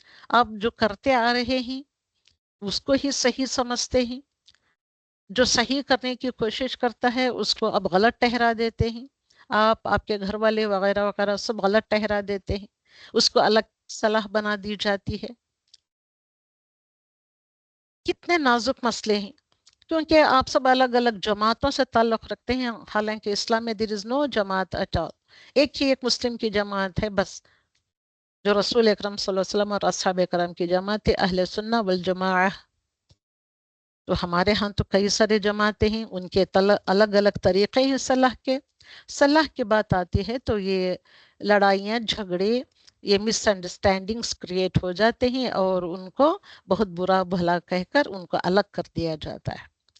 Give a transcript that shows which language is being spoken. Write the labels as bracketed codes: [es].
[ur] آپ جو کرتے آ رہے ہیں اس کو ہی صحیح سمجھتے ہیں، جو صحیح کرنے کی کوشش کرتا ہے اس کو اب غلط ٹھہرا دیتے ہیں. آپ کے گھر والے وغیرہ وغیرہ سب غلط ٹھہرا دیتے ہیں، اس کو الگ صلاح بنا دی جاتی ہے. کتنے نازک مسئلے ہیں، کیونکہ آپ سب الگ الگ جماعتوں سے تعلق رکھتے ہیں. حالانکہ اسلام میں [en] there is no jamaat at all. [ur] ایک ہی ایک مسلم کی جماعت ہے بس، جو رسول اکرم صلی اللہ علیہ وسلم اور اصحاب کرام کی جماعت ہے، اہل سنہ والجماعہ. تو ہمارے ہاں تو کئی سارے جماعتیں ہیں، ان کے الگ الگ طریقے ہیں صلاح کے. صلاح کی بات آتی ہے تو یہ لڑائیاں، جھگڑے، یہ مس انڈرسٹینڈنگز کریٹ ہو جاتے ہیں اور ان کو بہت برا بھلا کہہ کر ان کو الگ کر دیا جاتا ہے.